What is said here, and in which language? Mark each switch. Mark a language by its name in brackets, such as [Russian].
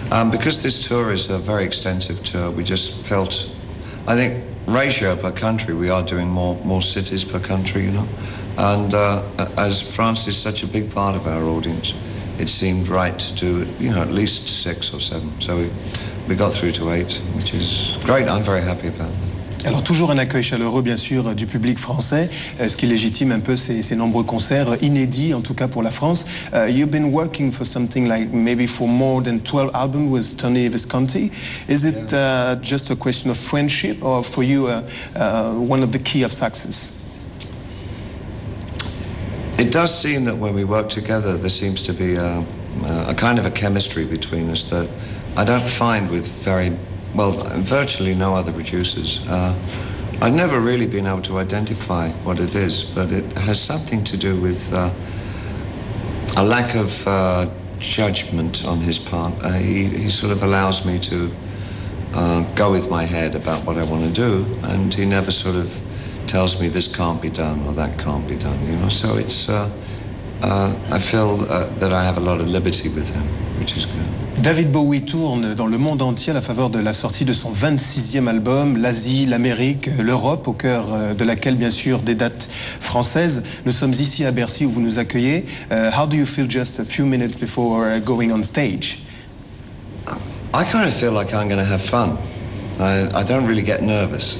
[English] Because this tour is a very extensive tour, we just felt, I think, ratio per country, we are doing more cities per country, you know. And as France is such a big part of our audience, it seemed right to do, you know, at least 6 or 7. So we got through to 8, which is great. I'm very happy about that. [French] Alors toujours un accueil chaleureux bien sûr du public français, ce qui légitime un peu ces nombreux concerts inédits en tout cas pour la France. [English] You've been working for something like maybe for more than 12 albums with Tony Visconti. Is it just a question of friendship or for you one of the key of success? It does seem that when we work together there seems to be a kind of a chemistry between us that I don't find with virtually no other producers. I've never really been able to identify what it is, but it has something to do with a lack of judgment on his part. He sort of allows me to go with my head about what I want to do, and he never sort of tells me this can't be done or that can't be done, you know. So it's, I feel that I have a lot of liberty with him, which is good. [French] David Bowie tourne dans le monde entier à la faveur de la sortie de son 26e album, l'Asie, l'Amérique, l'Europe, au cœur de laquelle, bien sûr, des dates françaises. Nous sommes ici à Bercy où vous nous accueillez. [English] How do you feel just a few minutes before going on stage? I kind of feel like I'm going to have fun. I don't really get nervous.